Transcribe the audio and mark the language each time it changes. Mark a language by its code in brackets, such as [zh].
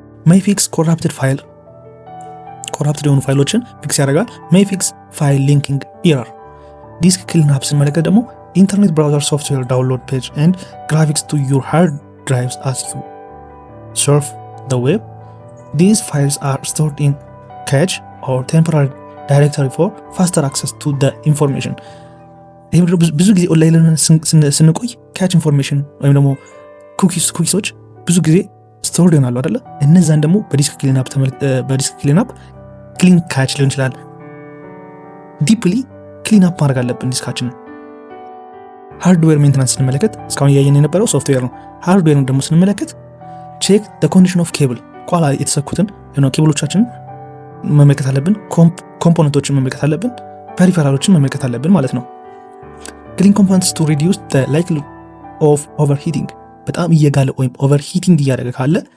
[en] ሜይ ፊክስ ኮራፕትድ [am] የሆኑ ፋይሎችን ፊክስ ያደርጋል። [en] ሜይ ፊክስ ፋይል ሊንኪንግ ኢረር። ዲስክ ክሊንአፕ [am] ስንመለከት ደግሞ [en] ኢንተርኔት ብራውዘር ሶፍትዌር ዳውንሎድ ፔጅ ኤንድ ግራፊክስ ቱ ዩር ሃርድ ድራይቭስ አስ ዩ surf the web. These files are stored in cache or temporary directory for faster access to the information. [am] ብዙ ጊዜ ኦንላይን ስንቆይ ካች ኢንፎርሜሽን ወይም ደግሞ ኩኪሶች ብዙ ጊዜ ስቶርድ ይሆናሉ አይደለ? እነዛን ደግሞ በዲስክ ክሊንአፕ ክሊን ካች ሊሆን ይችላል። ዲፕሊ ክሊንአፕ ማድረግ አለብን ዲስካችንን። ሃርድዌር ሜንቴናንስ ስንመለከት እስካሁን እያየን የነበረው ሶፍትዌር ነው። ሃርድዌርን ደግሞ ስንመለከት [en] ቼክ ኮንዲሽን ኦፍ ኬብል፣ [am] ኋላ የተሰኩትን ኬብሎቻችንን መመልከት አለብን። ኮምፖነንቶችን መመልከት አለብን። ፐሪፌራሎችን መመልከት አለብን ማለት ነው። [en] ክሊን ኮምፖነንትስ ቱ ሪዲዩስ ዘ ላይክሊሁድ ኦፍ ኦቨርሂቲንግ። [am] በጣም እየጋለ ወይም ኦቨርሂቲንግ እያደረገ ካለ